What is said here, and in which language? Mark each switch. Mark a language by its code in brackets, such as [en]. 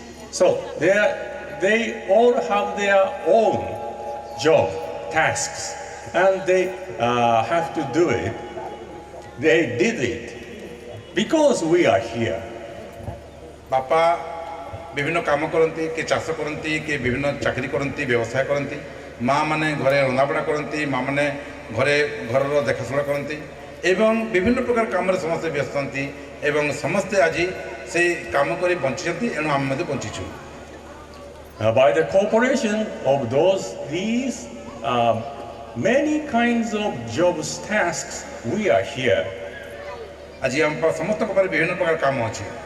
[en] So they all have their own job, tasks, and they have to do it. They did it because we are here. [or] ବାପା ବିଭିନ୍ନ କାମ କରନ୍ତି, କିଏ ଚାଷ କରନ୍ତି, କିଏ ବିଭିନ୍ନ ଚାକିରି କରନ୍ତି, ବ୍ୟବସାୟ କରନ୍ତି, ମା ମାନେ ଘରେ ରନ୍ଧାବଢ଼ା କରନ୍ତି, ମା ମାନେ ଘରର ଦେଖାଶୁଣା କରନ୍ତି ଏବଂ ବିଭିନ୍ନ ପ୍ରକାର କାମରେ ସମସ୍ତେ ବ୍ୟସ୍ତ ଥାନ୍ତି ଏବଂ ସମସ୍ତେ ଆଜି ସେଇ କାମ କରି ବଞ୍ଚିଛନ୍ତି, ଏଣୁ ଆମେ ମଧ୍ୟ ବଞ୍ଚିଛୁ। [en] By the cooperation of these many kinds of jobs, tasks, we are here. [or] ଆଜି ଆମ ସମସ୍ତଙ୍କ ପାଖରେ ବିଭିନ୍ନ ପ୍ରକାର କାମ ଅଛି।